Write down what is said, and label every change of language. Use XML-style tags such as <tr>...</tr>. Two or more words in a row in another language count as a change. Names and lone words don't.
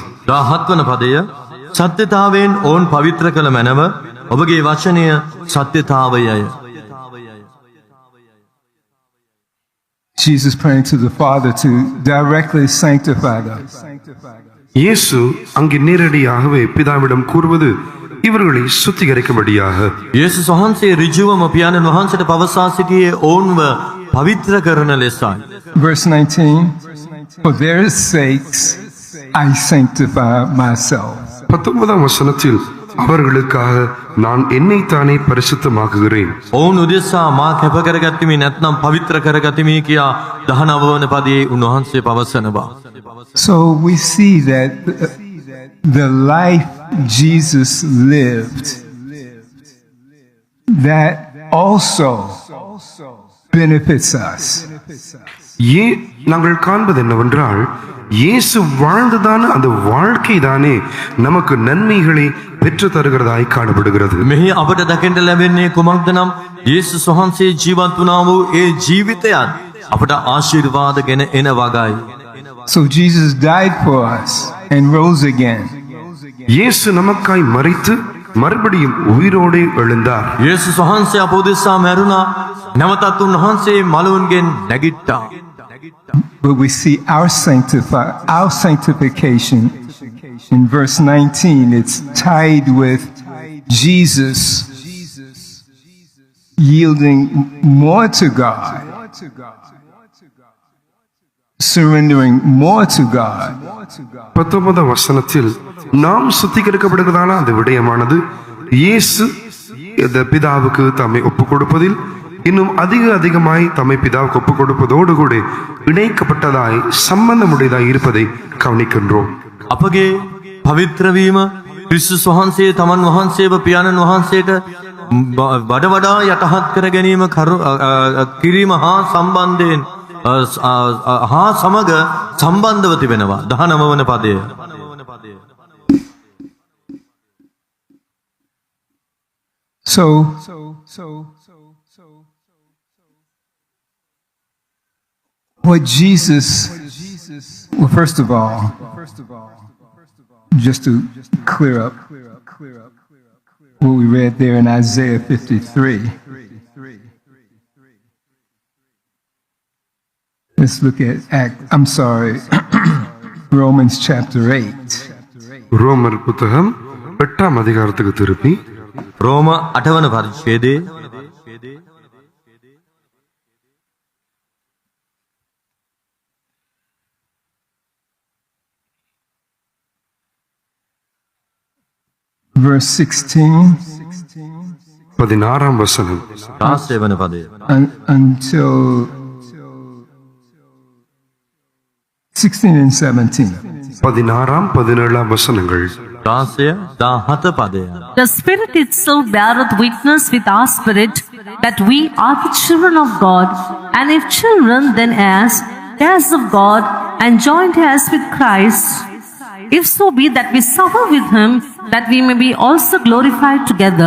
<si>17 වන පදය සත්‍යතාවෙන් ඔවුන් පවිත්‍ර කළ මැනව ඔබගේ වචනය සත්‍යතාවයය.</si> <en>Jesus praying to the Father to directly sanctify them.</en> <ta>இயேசு அங்கே நேரடியாகவே பிதாவிடம் கூறுவது இவர்களை சுத்திகரிக்கும்படியாக.</ta> <si>යේසුස් වහන්සේ ඍජුවම පියාණන් වහන්සේට පවසා සිටියේ ඔවුන්ව පවිත්‍ර කරන ලෙසයි.</si> <en>Verse 19, for their sakes I sanctify myself.</en> <ta>19ஆம் வசனத்தில் அவர்களுக்காக நான் என்னைத்தானே பரிசுத்தமாக்குகிறேன்.</ta> <si>ඔවුන් උදෙසා මා කැප කරගතිමි නැත්නම් පවිත්‍ර කරගතිමි කියා 19 වන පදයේ උන්වහන්සේ පවසනවා.</si> <en>So we see that the life Jesus lived, that also benefits us.</en> <ta>நாங்கள் காண்பது என்னவென்றால், இயேசு வாழ்ந்ததான அந்த வாழ்க்கை தானே நமக்கு நன்மைகளை பெற்று தருகிறதாய் காணப்படுகிறது.</ta> <si>මෙහි අපට දකින්න ලැබෙන්නේ කුමක්ද නම් යේසුස් වහන්සේ ජීවත් වුණා වූ ඒ ජීවිතයත් අපට ආශිර්වාද ගෙන එන වගයි.</si> <en>So Jesus died for us and rose again.</en> <ta>இயேசு நமக்காய் மரித்து மறுபடியும் உயிரோடு எழுந்தார்.</ta> <si>යේසුස් වහන්සේ අප උදෙසා මැරුණා, නැවතත් උන්වහන්සේ මළුන්ගෙන් නැගිට්ටා.</si> <en>But we see our sanctification in verse 19. It's tied with Jesus yielding more to God, surrendering more to God.</en> <ta>19ஆம் வசனத்தில் நாம் சுத்திகரிக்கப்படுகிறதான அந்த விடயமானது இயேசு இந்த பிதாவுக்கு தம்மை ஒப்புக் கொடுப்பதில் இன்னும் அதிகமாய் தம்மை பிதாவுக்கு ஒப்புக் கொடுப்பதோடு கூட இணைக்கப்பட்டதாய் சம்பந்தமுடையதாய் இருப்பதை கவனிக்கின்றோம்.</ta> <si>අපගේ පවිත්‍ර වීම ක්‍රිස්තුස් වහන්සේ තමන් වහන්සේව පියාණන් වහන්සේට වඩ වඩා යටහත් කර ගැනීම කිරීම හා සම්බන්ධයෙන් හා සමග සම්බන්ධව තිබෙනවා. 19 වන පදය.</si> <en>So what Jesus, well, first of all, just to clear up what we read there in Isaiah 53, let's look at Romans chapter 8.</en> <ta>ரோமர் புத்தகம் 8ஆம் அதிகாரத்துக்கு திருப்பி</ta> <si>රෝම 8 වන පරිච්ඡේදයේ</si> <en>verse 16</en> <ta>16ஆம் வசனம்</ta> <si>16 වන පදය.</si> <en>until 16 and 17.</en> <ta>16ஆம் 17ஆம் வசனங்கள்.</ta> <si>16 17 පදය.</si> <en>The Spirit itself beareth witness with our spirit that we are the children of God, and if children, then heirs of God, and joint heirs with Christ, if so be that we suffer with him, that we may be also glorified together.</en>